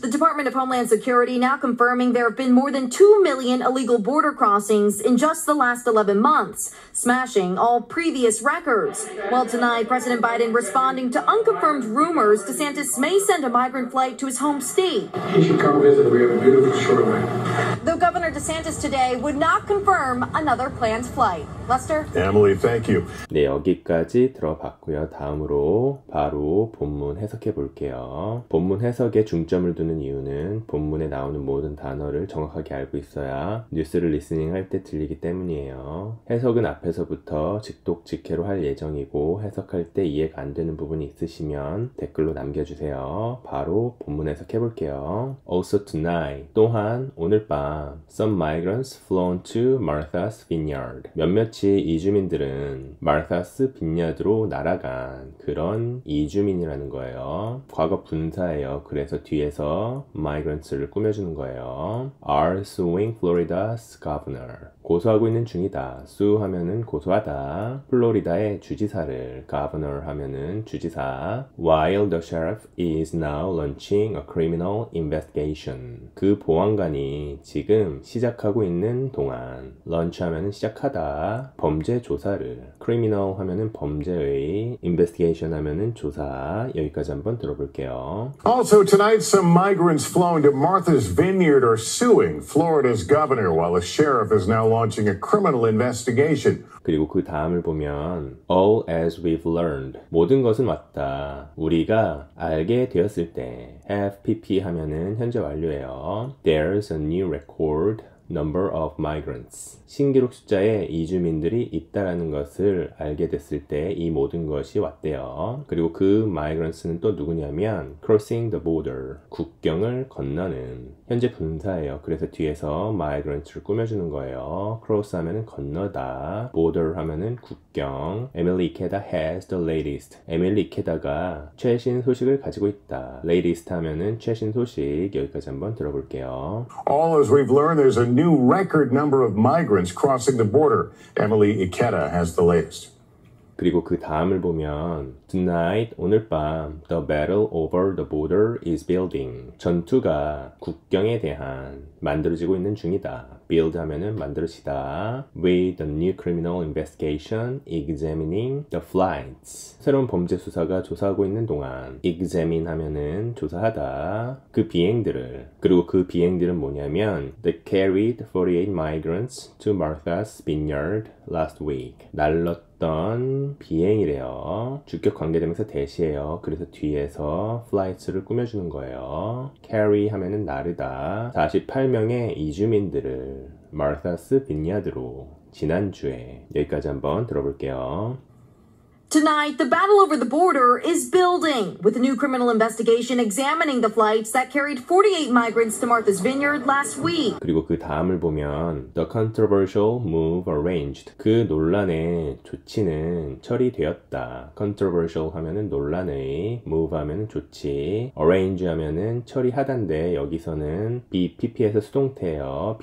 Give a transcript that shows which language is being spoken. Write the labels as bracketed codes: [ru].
[en] The Department of Homeland Security now confirming there have been more than 2 million illegal border crossings in just the last 11 months, smashing all previous records. Well, tonight, President Biden responding to unconfirmed rumors DeSantis may send a migrant flight to his home state. He should come visit. We have a beautiful shoreline. Though Governor DeSantis today would not confirm another planned flight. Lester? Emily, thank you. [ko] 네, 여기까지 들어봤고요. 다음으로 바로 본문 해석해 볼게요. 본문 해석에 중점을 두는 이유는 본문에 나오는 모든 단어를 정확하게 알고 있어야 뉴스를 리스닝 할 때 들리기 때문이에요. 해석은 앞에서부터 직독직해로 할 예정이고 해석할 때 이해가 안 되는 부분이 있으시면 댓글로 남겨주세요. 바로 본문 해석해 볼게요. [en] Also tonight, [ko] 또한 오늘 밤 [en] some migrants flown to Martha's Vineyard. [ko] 몇몇이 이주민들은 마르타스 빈야드로 날아간 그런 이주민이라는 거예요. 과거 분사예요. 그래서 뒤에서 migrants를 꾸며주는 거예요. [en] are suing Florida's governor. [ko] 고소하고 있는 중이다. sue 하면은 고소하다. 플로리다의 주지사를 governor 하면은 주지사. [en] while the sheriff is now launching a criminal investigation. [ko] 그 보안관이 지금 시작하고 있는 동안 launch 하면은 시작하다. 범죄 조사를 criminal 하면은 범죄의 investigation 하면은 조사. 여기까지 한번 들어볼게요. [en] Also tonight, some migrants flowing to Martha's Vineyard are suing Florida's governor while the sheriff is now launching a criminal investigation. [ko] 그리고 그 다음을 보면 [en] all as we've learned. [ko] 모든 것은 왔다. 우리가 알게 되었을 때 FPP 하면은 현재 완료예요. [en] There's a new record number of migrants. [ko] 신기록 숫자에 이주민들이 있다라는 것을 알게 됐을 때 이 모든 것이 왔대요. 그리고 그 migrants는 또 누구냐면 [en] crossing the border. [ko] 국경을 건너는. 현재 분사예요. 그래서 뒤에서 migrants를 꾸며주는 거예요. cross 하면은 건너다. border 하면은 국경. [en] Emily Ikeda has the latest. [ko] 에밀리 이케다가 최신 소식을 가지고 있다. latest 하면은 최신 소식. 여기까지 한번 들어볼게요. [en] All as we've learned, there's a new record number of migrants crossing the border. Emily Ikeda has the latest. [ko] 그리고 그 다음을 보면 [en] Tonight, [ko] 오늘 밤 [en] The battle over the border is building. [ko] 전투가 국경에 대한 만들어지고 있는 중이다. Build 하면은 만들어지다. [en] With the new criminal investigation examining the flights. [ko] 새로운 범죄 수사가 조사하고 있는 동안 examine 하면은 조사하다. 그 비행들을. 그리고 그 비행들은 뭐냐면 [en] They carried 48 migrants to Martha's Vineyard last week. [ko] 날렀던 비행이래요. 주격 관계되면서 대시해요. 그래서 뒤에서 flights를 꾸며주는 거예요. carry 하면은 나르다. 48명의 이주민들을 마르타스 빈야드로 지난주에 여기까지 한번 들어볼게요. [en] Tonight, the battle over the border is building, with a new criminal investigation examining the flights that carried 48 migrants to Martha's Vineyard last week. [ko] 그리고 그 다음을 보면 [en] The controversial move arranged. [ko] 그 논란의 조치는 처리되었다. Controversial 하면은 논란의, move 하면은 조치, arrange 하면은 처리하다인데 여기서는 BPP에서 수동태예요.